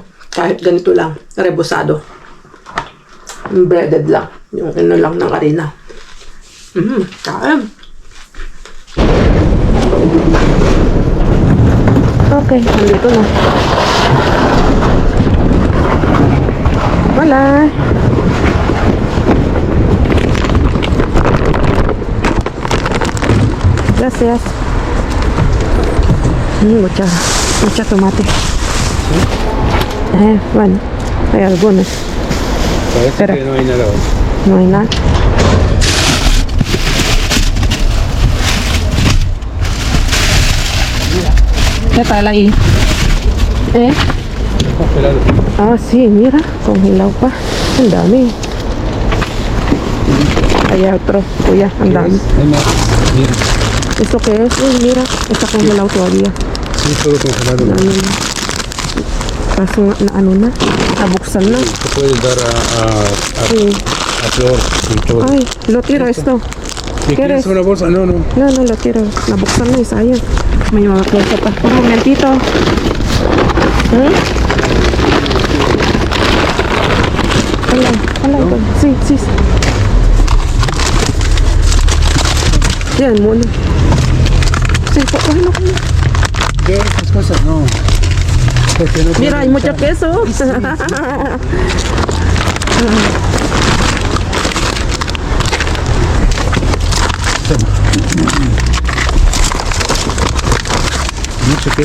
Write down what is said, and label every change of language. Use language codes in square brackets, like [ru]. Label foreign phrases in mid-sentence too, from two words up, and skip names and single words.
[tl] Kahit ganito lang. Rebosado. Breaded lang. Yung ano lang ng harina. Kain. Okay, nandito na. Wala. [es] Gracias. Mucha tomate. Bueno, hay algunos. Parece Espera. que no hay nada. No hay nada. ¿Qué tal ahí? Congelado. Ah, sí, mira, congelado pa. [tl] Ang dami. [es] Hay otro, [tl] kuya, ang dami. [es] Hay más. Mira. ¿Esto qué es? Mira, está congelado todavía. Sí, todo congelado. [tl] Ano na. Kaso na ano na, nabuksan na. [es] Se puede dar Sí. a Flor y todo. Ay, lo tiro esto. ¿Qué ¿Quieres? quieres una bolsa? No, no. No, lo tiro. [tl] Nabuksan na, sayang. May mga kwento pa. [es] Un momentito. [tl] Hala. Sí. Yan muna. Sí, ano ko na. [es] ¿Qué otras cosas? No. Porque no Mira, hay mucho queso. Mucho queso.